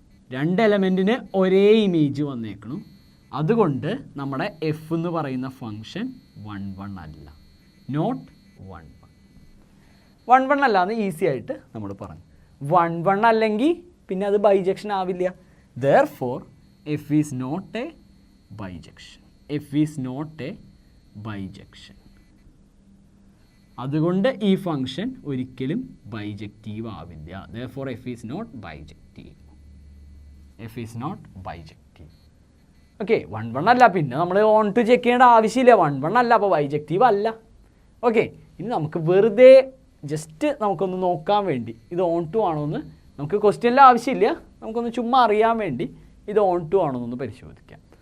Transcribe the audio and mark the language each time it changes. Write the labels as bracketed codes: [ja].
[ml] രണ്ട് എലമെൻറ്റിന് ഒരേ ഇമേജ് വന്നേക്കണം. അതുകൊണ്ട് നമ്മുടെ എഫ് എന്ന് പറയുന്ന ഫങ്ഷൻ 1, 1 അല്ല. നോട്ട് 1, 1. 1, 1 അല്ല എന്ന് ഈസി ആയിട്ട് നമ്മൾ പറഞ്ഞു. 1, 1 അല്ലെങ്കിൽ പിന്നെ അത് ബൈജക്ഷൻ ആവില്ല. [en] Therefore, f is not a bijection. f is not a bijection. [ml] അതുകൊണ്ട് ഈ ഫംഗ്ഷൻ ഒരിക്കലും ബൈജക്റ്റീവ് ആവില്ല. [en] Therefore, f is not bijective. f is not bijective. [ml] Okay, 1, 1 അല്ല. പിന്നെ നമ്മൾ ഓൺ ടു ചെക്ക് ചെയ്യേണ്ട ആവശ്യമില്ല. 1, 1 അല്ല, അപ്പോൾ ബൈജക്റ്റീവ് അല്ല. ഓക്കെ, ഇനി നമുക്ക് വെറുതെ ജസ്റ്റ് നമുക്കൊന്ന് നോക്കാൻ വേണ്ടി ഇത് ഓൺ ടു ആണോ എന്ന്, നമുക്ക് ക്വസ്റ്റ്യനിൽ ആവശ്യമില്ല, നമുക്കൊന്ന് ചുമ്മാ അറിയാൻ വേണ്ടി ഇത് ഓൺ ടു ആണോ എന്നൊന്ന് പരിശോധിക്കാം.